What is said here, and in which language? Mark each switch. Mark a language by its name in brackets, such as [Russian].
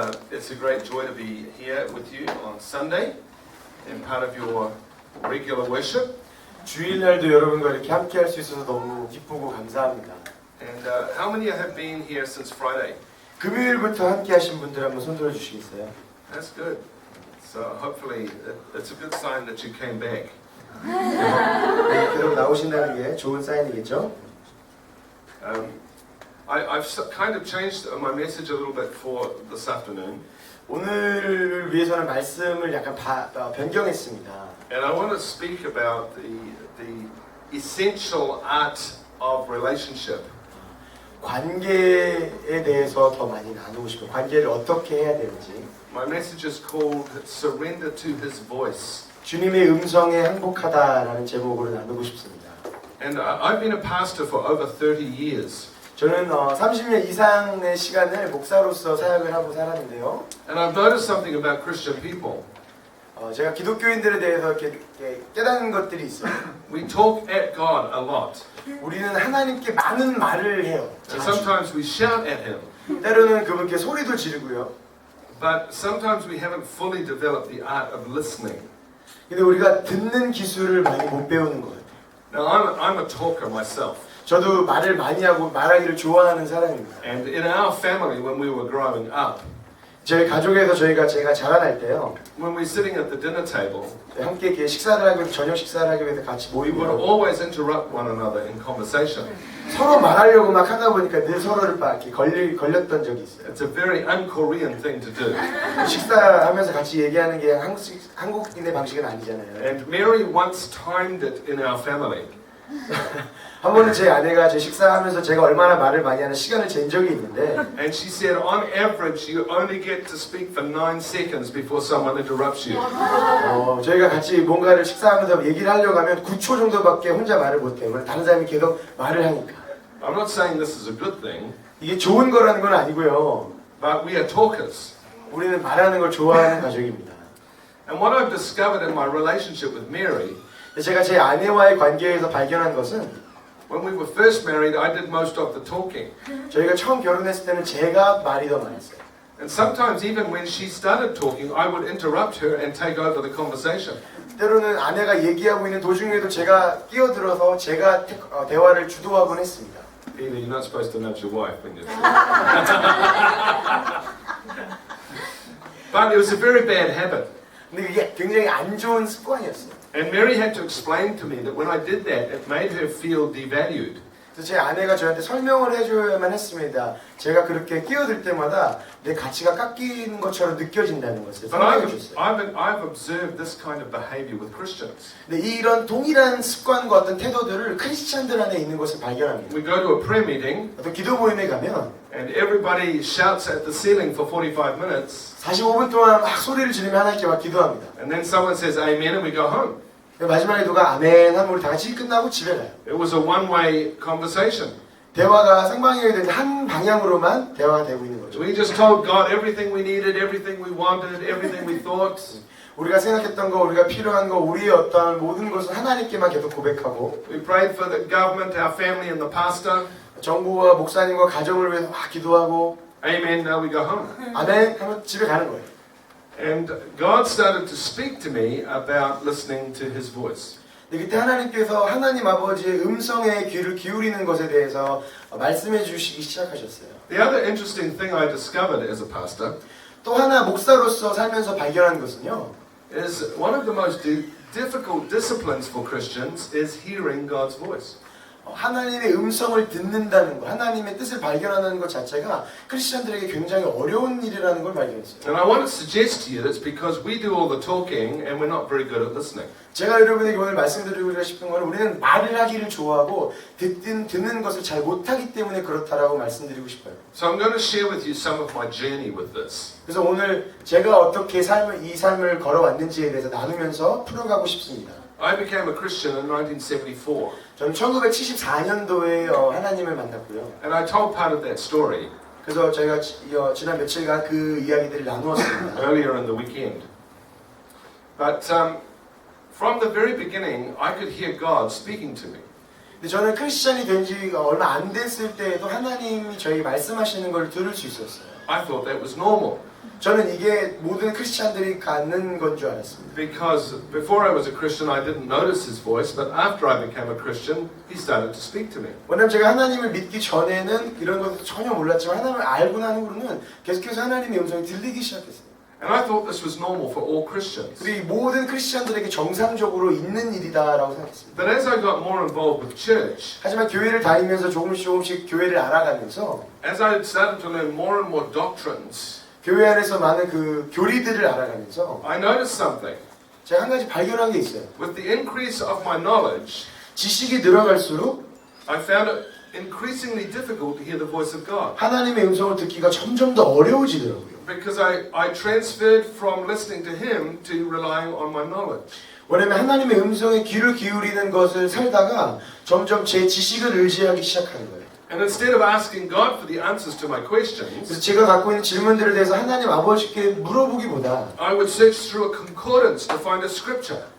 [English] It's a great joy to be here with you on Sunday and part of your regular worship. [Korean] 주일날도 여러분과 이렇게 함께 할 수 있어서 너무 기쁘고 감사합니다. [English] And how many have been here since Friday? [Korean] 금요일부터 함께 하신 분들 한번 손 들어 주시겠어요? [English] That's good. So hopefully it's a good sign that you came back. [Korean] 네, 계속 나오신다는 게 좋은 사인이겠죠? [English] I've kind of changed my message a little bit for this afternoon. [Korean] 오늘을 위해서는 말씀을 약간 변경했습니다. [English] And I want to speak about the essential art of relationship. [Korean] 관계에 대해서 더 많이 나누고 싶어요. 관계를 어떻게 해야 되는지. [English] My message is called Surrender to His Voice. [Korean] 주님의 음성에 항복하다라는 제목으로 나누고 싶습니다. [English] And I've been a pastor for over 30 years. [Korean] 저는 30년 이상의 시간을 목사로서 사역을 하고 살았는데요. [English] And I've noticed something about Christian people. [Korean] 제가 기독교인들에 대해서 이렇게 깨닫는 것들이 있어요. [English] We talk at God a lot. [Korean] 우리는 하나님께 많은 말을 해요. [English] And sometimes we shout at Him. [Korean] 때로는 그분께 소리도 지르고요. [English] But sometimes we haven't fully developed the art of listening. [Korean] 근데 우리가 듣는 기술을 많이 못 배우는 것 같아요. [English] Now I'm a talker myself. [Korean] 저도 말을 많이 하고 말하기를 좋아하는 사람입니다. [English] And in our family when we were growing up, [Korean] 저희 가족에서 제가 자라날 때요. [English] when we're sitting at the dinner table, [Korean] 함께 이렇게 식사를 하기 위해서 저녁 식사를 하기 위해서 같이 [English] we would [Korean] 모이고 [English] always interrupt one another in conversation. [Korean] 서로 말하려고 막 하다 보니까 늘 서로를 막 이렇게 걸렸던 적이 있어요. [English] It's a very un-Korean thing to do. [Korean] 식사하면서 같이 얘기하는 게 한국인의 방식은 아니잖아요. [English] And Mary once timed it in our family. [Korean] 한 번은 제 아내가 제 식사하면서 제가 얼마나 말을 많이 하는 시간을 잰 적이 있는데 [English] And she said, on average, you only get to speak for 9 seconds before someone interrupts you. [Korean] 저희가 같이 뭔가를 식사하면서 얘기를 하려고 하면 9초 정도밖에 혼자 말을 못해요. 다른 사람이 계속 말을 하니까. [English] I'm not saying this is a good thing, [Korean] 이게 좋은 거라는 건 아니고요. [English] but we are talkers. [Korean] 우리는 말하는 걸 좋아하는 가족입니다. [English] And what I've discovered in my relationship with Mary, [Korean] 제가 제 아내와의 관계에서 발견한 것은 [English] when we were first married, I did most of the talking. [Korean] 저희가 처음 결혼했을 때는 제가 말이 더 많았어요. [English] And sometimes even when she started talking, I would interrupt her and take over the conversation. [Korean] 때로는 아내가 얘기하고 있는 도중에도 제가 끼어들어서 제가 대화를 주도하곤 했습니다. [English] Either you're not supposed to nudge your wife when you're But it was a very bad habit. [Korean] 근데 이게 굉장히 안 좋은 습관이었어요. [English] And Mary had to explain to me that when I did that, it made her feel devalued. [Korean] 그래서 제 아내가 저한테 설명을 해줘야만 했습니다. 제가 그렇게 끼어들 때마다 내 가치가 깎이는 것처럼 느껴진다는 것을 [English] But [Korean] 설명해 줬어요. [English] I've observed this kind of behavior with Christians. [Korean] 근데 이런 동일한 습관과 어떤 태도들을 크리스찬들 안에 있는 것을 발견합니다. [English] We go to a prayer meeting [Korean] 어떤 기도 모임에 가면 [English] and everybody shouts at the ceiling for 45 minutes [Korean] 45분 동안 막 소리를 지르며 하나님께 막 기도합니다. [English] and then someone says amen and we go home. [Korean] 마지막에 누가 아멘 하면 우리 다 같이 끝나고 집에 가요. [English] It was a one-way conversation. [Korean] 대화가 생방송이 되는데 한 방향으로만 대화가 되고 있는 거죠. [English] We just told God everything we needed, everything we wanted, everything we thought. [Korean] 우리가 생각했던 거, 우리가 필요한 거, 우리의 어떤 모든 것을 하나님께만 계속 고백하고 [English] We prayed for the government, our family and the pastor. [Korean] 정부와 목사님과 가정을 위해서 막 기도하고 [English] Amen, now we go home. [Korean] 아멘 하면 집에 가는 거예요. [English] And God started to speak to me about listening to His voice. [Korean] 근데 그때 하나님께서 하나님 아버지의 음성에 귀를 기울이는 것에 대해서 말씀해 주시기 시작하셨어요. [English] The other interesting thing I discovered as a pastor [Korean] 또 하나 목사로서 살면서 발견한 것은요. [English] is one of the most difficult disciplines for Christians is hearing God's voice. [Korean] 하나님의 음성을 듣는다는 것, 하나님의 뜻을 발견하는 것 자체가 크리스천들에게 굉장히 어려운 일이라는 걸 발견했어요. [English] And I want to suggest to you that's because we do all the talking and we're not very good at listening. [Korean] 제가 여러분에게 오늘 말씀드리고 싶은 것은 우리는 말을 하기를 좋아하고 듣는 것을 잘 못하기 때문에 그렇다라고 말씀드리고 싶어요. [English] So I'm going to share with you some of my journey with this. [Korean] 그래서 오늘 제가 어떻게 이 삶을 걸어왔는지에 대해서 나누면서 풀어가고 싶습니다. [English] I became a Christian in 1974, [Korean] 저는 1974년도에 하나님을 만났고요. [English] and I told part of that story [Korean] 그래서 저희가 지난 며칠간 그 이야기들을 나누었습니다. [English] earlier in the weekend. But from the very beginning, I could hear God speaking to me. [Korean] 근데 저는 크리스천이 된 지가 얼마 안 됐을 때에도 하나님이 저에게 말씀하시는 걸 들을 수 있었어요. [English] I thought that was normal [Korean] 저는 이게 모든 크리스천들이 갖는 건 줄 알았습니다. [English] because before I was a Christian, I didn't notice His voice, but after I became a Christian, He started to speak to me. [Korean] 왜냐면 제가 하나님을 믿기 전에는 이런 것도 전혀 몰랐지만 하나님을 알고 난 후로는 계속해서 하나님의 음성이 들리기 시작했어요. [English] And I thought this was normal for all Christians. [Korean] 우리 모든 크리스천들에게 정상적으로 있는 일이다라고 생각했습니다. [English] But as I got more involved with church, [Korean] 하지만 교회를 다니면서 조금씩 교회를 알아가면서 [English] as I started to learn more and more doctrines, [Korean] 교회 안에서 많은 그 교리들을 알아가면서 [English] I noticed something. [Korean] 제가 한 가지 발견한 게 있어요. [English] With the increase of my knowledge, [Korean] 지식이 늘어갈수록 [English] I found it increasingly difficult to hear the voice of God. [Korean] 하나님의 음성을 듣기가 점점 더 어려워지더라고요. [English] Because I transferred from listening to Him to relying on my knowledge. [Korean] 왜냐면 하나님의 음성에 귀를 기울이는 것을 살다가 점점 제 지식을 의지하기 시작하는 거예요. [English] And instead of asking God for the answers to my questions, [Korean] 그래서 제가 갖고 있는 질문들에 대해서 하나님 아버지께 물어보기보다 [English] I would search through a concordance to find a scripture.